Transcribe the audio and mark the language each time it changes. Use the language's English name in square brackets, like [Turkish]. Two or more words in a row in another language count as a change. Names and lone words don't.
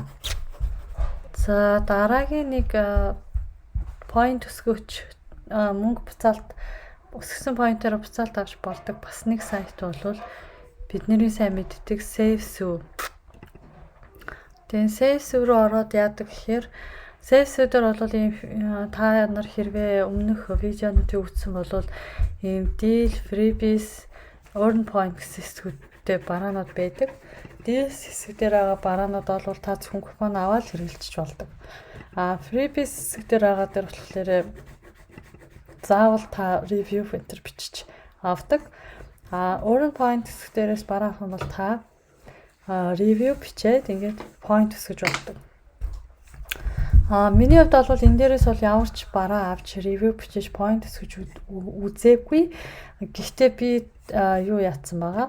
[Mongolian] За дараагийн нэг point өсгөөч мөнгө буцаалт өсгсөн поинтоор буцаалт авч болдог бас нэг сайт бол бидний сайн мэддэг SafeSue. Тэгээ SafeSue руу ороод яадаг гэхээр SafeSue дээр бол ийм та нар хэрвээ өмнөх видеонуудыг үзсэн бол ийм [English] deal, freebies, earn point [Mongolian] гэсэн хэсгүүдтэй бараанууд байдаг. Deals хэсэг дээр байгаа бараанууд бол та зөвхөн купон аваад хэрэглэж болдог. Freebies хэсэг дээр байгаа дээр болохоор заавал та [English] review filter [Mongolian] бичиж авдаг. [English] Earn point [Mongolian] хэсэг дээрээс бараах нь бол та review бичээд ингээд point өсгөж болдог. Миний хувьд бол энэ дээрээс бол ямар ч бараа авч review бичиж point өсгөж үзээгүй. Гэхдээ би юу яатсан байгаа.